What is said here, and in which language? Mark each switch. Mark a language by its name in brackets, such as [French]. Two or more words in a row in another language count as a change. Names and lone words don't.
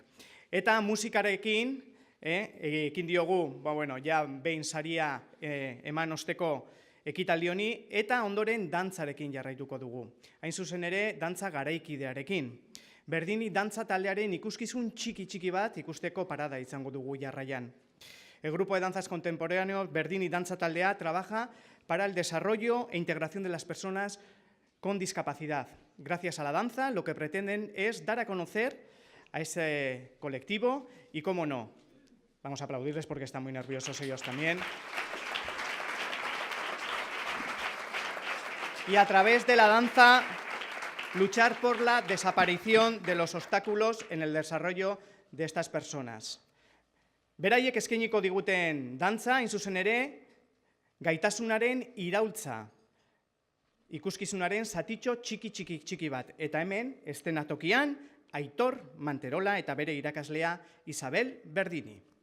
[Basque] Eta musikarekin, ekin diogu, ja behin saria eman osteko ekitaldi honi, eta ondoren dantzarekin jarraituko dugu. Hain zuzen ere, dantza garaikidearekin. Berdini dantza taldearen ikuskizun txiki bat ikusteko parada izango dugu jarraian. [Spanish] El grupo de danzas contemporáneos Berdini Danza Taldea trabaja para el desarrollo e integración de las personas con discapacidad. Gracias a la danza, lo que pretenden es dar a conocer a ese colectivo y, cómo no, vamos a aplaudirles porque están muy nerviosos ellos también. Y a través de la danza, luchar por la desaparición de los obstáculos en el desarrollo de estas personas. [Basque] Beraiek eskainiko diguten dantza, hain zuzen ere, gaitasunaren iraultza, ikuskizunaren zatitxo txiki bat. Eta hemen, eszenatokian, Aitor Manterola eta bere irakaslea Isabel Berdini.